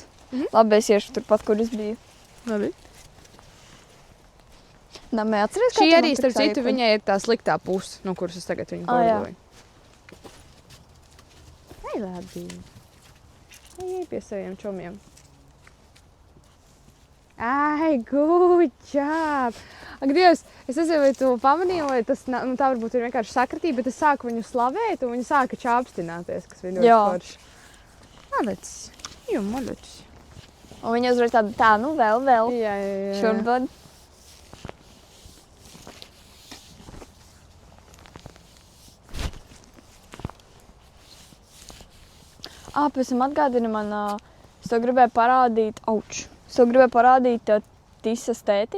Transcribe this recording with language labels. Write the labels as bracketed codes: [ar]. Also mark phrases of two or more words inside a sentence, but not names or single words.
[lv] Labi, es iešu turpat, kur es biju. Labi. Namei, atceries, Šī arī, starp citu, viņai ir tā sliktā puse, no kuras es tagad viņu hordoju. Ai, labi. Ai, pie saviem čomiem. [en] Ai, good job! [lv] Ak, Dievs, es nezinu, vai tu pamanīji, vai tas tā varbūt ir vienkārši sakritība, bet es sāku viņu slavēt, un viņa sāka čāpstināties, kas bija ļoti forši. Malacis. Jo, malacis. Un viņa uzreiz tā, vēl. Jā. Šurban. Pēc tam atgādini man, es tev gribēju parādīt, Tisas tēti.